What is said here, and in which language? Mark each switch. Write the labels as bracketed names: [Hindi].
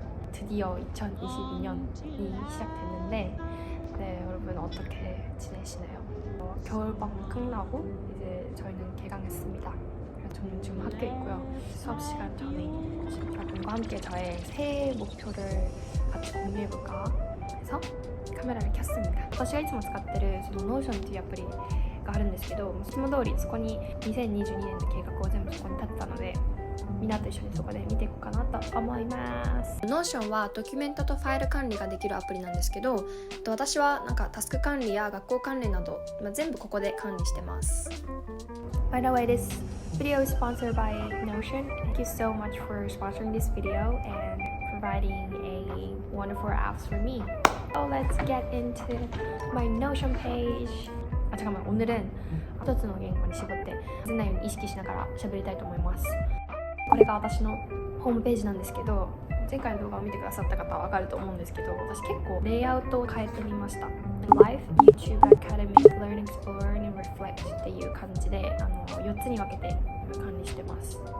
[Korean] 드디어 2022년이 시작됐는데 네, 여러분 어떻게 지내시나요? 겨울방학 끝나고 이제 저희는 개강했습니다. 그래서 저는 지금 학교에 있고요. 수업 시간 전에 여러분과 함께 저의 새해 목표를 같이 공유해볼까 해서 카메라를 켰습니다. [Japanese] 私がいつも使ってるその Notion っていうアプリがあるんですけど、いつも通りそこに2022年の計画を全部そこに立てたので、みんなと一緒にそこで見ていこうかなと思います。 Notion はドキュメントとファイル管理ができるアプリなんですけど、私はなんかタスク管理や学校関連など、全部ここで管理してます。 [English] By the way, this video is sponsored by Notion. Thank you so much for sponsoring this video and providing a wonderful apps for me. So let's get into my Notion page. [Korean] 잠깐만, 오늘은 [Japanese] 一つの言語に絞って全内容に意識しながら喋りたいと思います。これが私のホームページなんですけど、前回の動画を見てくださった方は分かると思うんですけど、私結構レイアウトを変えてみました。 Life, YouTube, Academic, Learn, Explore, and Reflect っていう感じで4つに分けて管理してます。